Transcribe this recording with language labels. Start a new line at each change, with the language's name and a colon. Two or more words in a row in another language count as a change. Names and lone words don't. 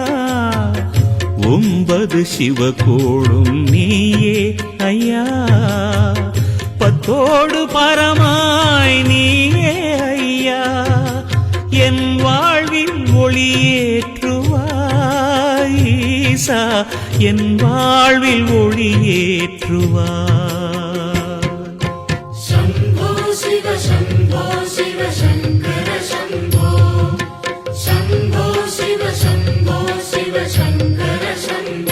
Tamil: ஒன்பது சிவகோடும் நீயே ஐயா பத்தோடு பரமாய் நீயே ஐயா என் வாழ்வில் ஒளியேற்றுவாய் ஈசா என் வாழ்வில் ஒளியேற்றுவாய்
Sanskrit: शम्भो शिव शम्भो शिव शङ्कर शम्भो शम्भो शिव शम्भो शिव शङ्कर शम्भो